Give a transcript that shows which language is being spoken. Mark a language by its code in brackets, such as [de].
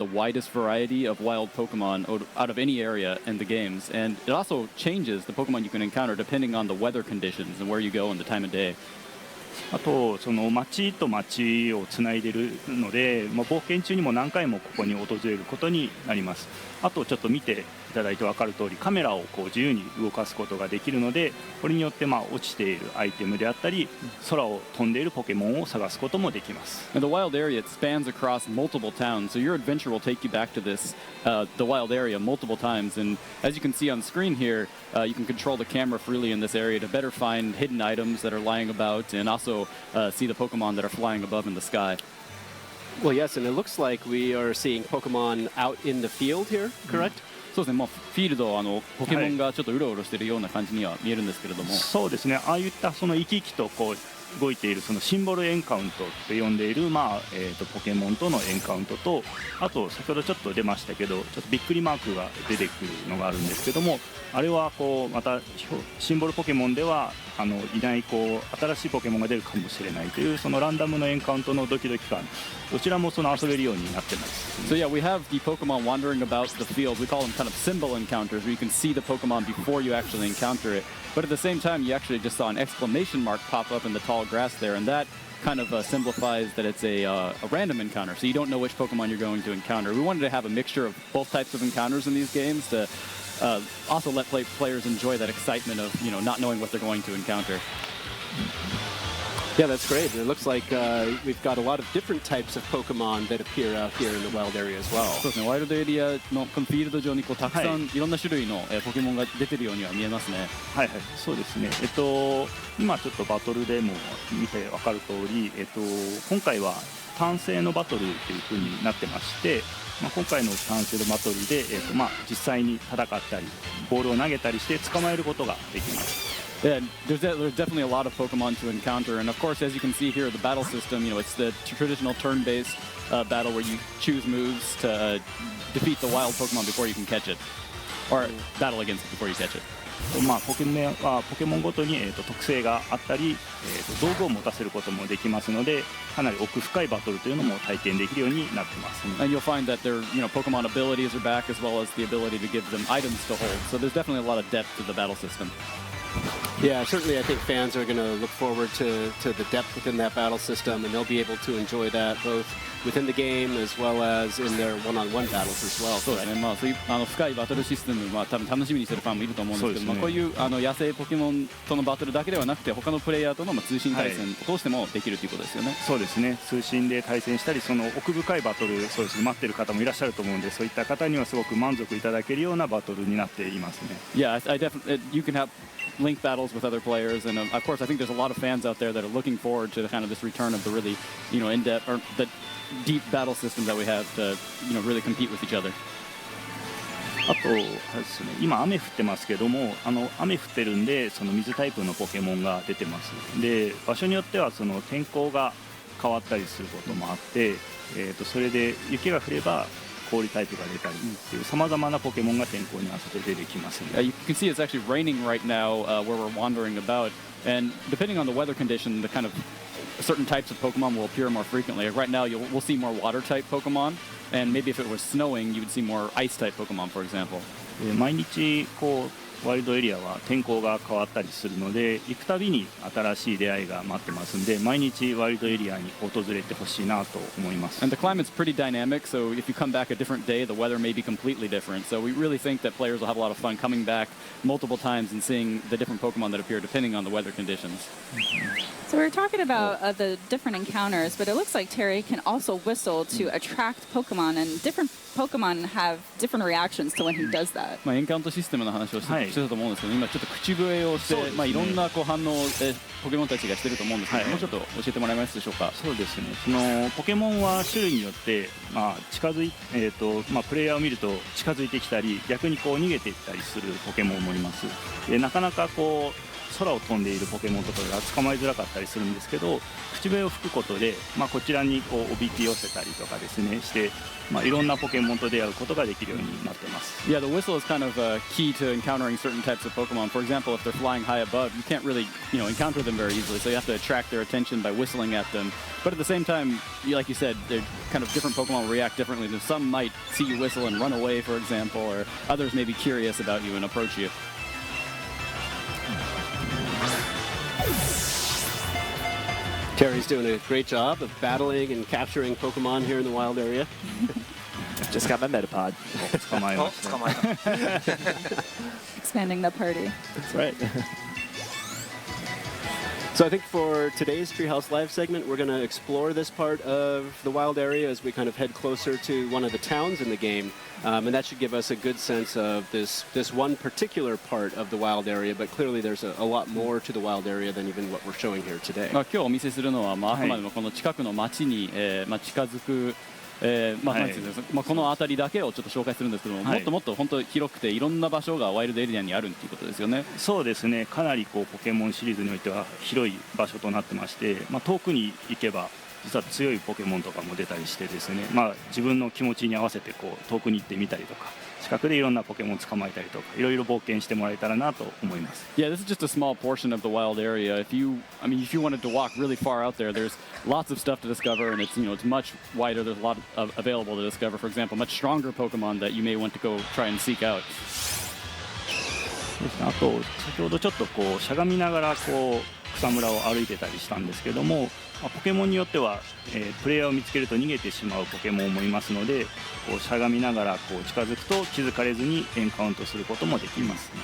[en] the widest variety of wild Pokemon out of any area in the games, and it also changes the Pokemon you can encounter depending on the weather conditions and where you go and the time of day. [ja] あとその町と町をつないでいるので、冒険中にも何回もここに訪れることになります。あとちょっと見ていただいて分かる通り、カメラをこう自由に動かすことができるので、これによって落ちているアイテムであったり、空を飛んでいるポケモンを探すこともできます。 [en] And the wild area, it spans across multiple towns, so your adventure will take you back to this, the wild area multiple times. And as you can see on screen here, you can control the camera freely in this area to better find hidden items that are lying about, and also see the Pokemon that are flying above in the sky. Well, yes, and it looks like we are seeing Pokemon out in the field here, correct? [ja] そうですね、フィールドポケモンがちょっとうろうろしているような感じには見えるんですけれども、そうですね、ああいったその生き生きとこう動いているそのシンボルエンカウントと呼んでいる、ポケモンとのエンカウントと、あと先ほどちょっと出ましたけど、ちょっとびっくりマークが出てくるのがあるんですけども、あれはこうまたシンボルポケモンではいない新しいポケモンが出るかもしれないというそのランダムのエンカウントのドキドキ感、どちらもその遊べるようになってます。 [en] So yeah, we have the Pokemon wandering about the field. We call them kind of symbol encounters, where you can see the Pokemon before you actually encounter it. But at the same time, you actually just saw an exclamation mark pop up in the tall grass there, and that kind of simplifies that it's a random encounter, so you don't know which Pokemon you're going to encounter. We wanted to have a mixture of both types of encounters in these games to also let players enjoy that excitement of not knowing what they're going to encounter. Yeah, that's great. It looks like we've got a lot of different types of Pokemon that appear out here in the wild area as well. [ja] そうですね、ワイルドエリアのこのフィールド上にたくさんいろんな種類のポケモンが出てるようには見えますね。はいはい、そうですね。今ちょっとバトルでも見て分かる通り、今回は単性のバトルという風になってまして、今回の単性のバトルで、実際に戦ったりボールを投げたりして捕まえることができます。 [en] Yeah, there's definitely a lot of Pokemon to encounter, and of course, as you can see here, the battle system, it's the traditional turn-based battle where you choose moves to defeat the wild Pokemon before you can catch it, or battle against it before you catch it. [ja] ポケモンごとに、特性があったり、道具を持たせることもできますので、かなり奥深いバトルというのも体験できるようになってます、ね。 [en] And you'll find that their Pokemon abilities are back, as well as the ability to give them items to hold. So there's definitely a lot of depth to the battle system. Yeah, certainly I think fans are going to look forward to the depth within that battle system, and they'll be able to enjoy that both within the game as well as in their one-on-one battles as well. [ja] そうですね、そういう深いバトルシステム、多分楽しみにしてるファンもいると思うんですけど、こういう野生ポケモンとのバトルだけではなくて、他のプレイヤーとの通信対戦を通してもできるということですよね。そうですね、通信で対戦したり、その奥深いバトル、そうですね、待ってる方もいらっしゃると思うんで、そういった方にはすごく満足いただけるようなバトルになっていますね。 [en] Yeah, I definitely you can have link battles with other players, and of course I think there's a lot of fans out there that are looking forward to kind of this return of the really in-depth or the deep battle system that we have to really compete with each other. [ja] あとですね、今雨降ってますけども、雨降ってるんでその水タイプのポケモンが出てます。で、場所によってはその天候が変わったりすることもあって、それで雪が降れば氷タイプが出たりっていう様々なポケモンが天候に合わせて出てきますね。 [en] You can see it's actually raining right now where we're wandering about, and depending on the weather condition, the kind of certain types of Pokemon will appear more frequently. Like right now, we'll see more water-type Pokemon, and maybe if it was snowing, you would see more ice-type Pokemon, for example. [ja] 毎日ワイルドエリアは天候が変わったりするので、行くたびに新しい出会いが待ってますんで、毎日ワイルドエリアに訪れてほしいなと思います。 [en] And the climate's pretty dynamic, so if you come back a different day, the weather may be completely different. So we really think that players will have a lot of fun coming back multiple times and seeing the different Pokemon that appear depending on the weather conditions. So we were talking about the different encounters, but it looks like Terry can also whistle to attract Pokemon, and different Pokemon have different reactions to when he does that. [ja] エンカウントシステムの話をしてたと思うんですけど、今ちょっと口笛をして、いろんな反応をポケモンたちがしてると思うんですけど、もうちょっと教えてもらえますでしょうか。そうですね。そのポケモンは種類によって、プレイヤーを見ると近づいてきたり、逆に逃げていったりするポケモンもいます。で、なかなか空を飛んでいるポケモンとかが捕まえづらかったりするんですけど、口笛を吹くことで、こちらにこうおびき寄せたりとかですねして、いろんなポケモンと出会うことができるようになってます。 [en] Yeah, the whistle is kind of key to encountering certain types of Pokemon. For example, if they're flying high above, you can't really, encounter them very easily. So you have to attract their attention by whistling at them. But at the same time, like you said, they're kind of different Pokemon react differently. Some might see you whistle and run away, for example, or others may be curious about you and approach you. Terry's doing a great job of battling and capturing Pokemon here in the wild area. Just got my Metapod. [ja] 捕まえました捕まえた。 [en] Expanding the party. That's right. So I think for today's Treehouse Live segment, we're going to explore this part of the wild area as we kind of head closer to one of the towns in the game. And that should give us a good sense of this one particular part of the wild area, but clearly there's a lot more to the wild area than even what we're showing here today. [ja] 今日お見せするのは、あくまでもこの近くの町に、近づく、なんていうんですか、この辺りだけをちょっと紹介するんですけども、もっともっと本当広くていろんな場所がワイルドエリアにあるっていうことですよね。そうですね、かなりこうポケモンシリーズにおいては広い場所となってまして、遠くに行けば実は強いポケモンとかも出たりしてですね、自分の気持ちに合わせてこう遠くに行ってみたりとか、近くでいろんなポケモンを捕まえたりとか、いろいろ冒険してもらえたらなと思います。 [en] Yeah, this is just a small portion of the wild area. If you wanted to walk really far out there, there's lots of stuff to discover, and it's much wider. There's a lot available to discover. For example, much stronger Pokemon that you may want to go try and seek out. [ja] あと先ほどちょっとこうしゃがみながらこう草むらを歩いてたりしたんですけども、ポケモンによっては、プレイヤーを見つけると逃げてしまうポケモンもいますので、こうしゃがみながらこう近づくと気づかれずにエンカウントすることもできます。